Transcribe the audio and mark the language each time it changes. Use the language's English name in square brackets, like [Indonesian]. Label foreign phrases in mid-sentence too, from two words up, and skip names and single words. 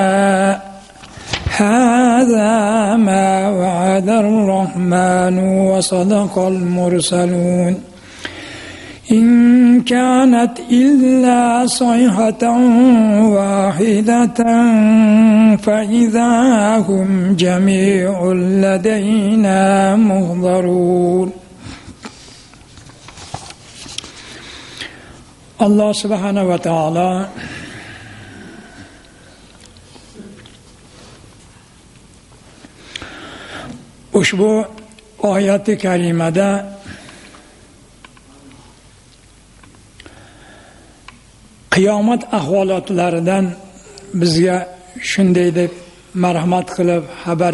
[Arabic] هذا ما وعد الرحمن وصدق المرسلون إن كانت إلا صيحة واحدة فإذا هم جميع لدينا محضرون. الله سبحانه وتعالى [Uzbek] ushbu oyati karimada qiyomat ahvolatlaridan bizga shunday deb marhamat qilib xabar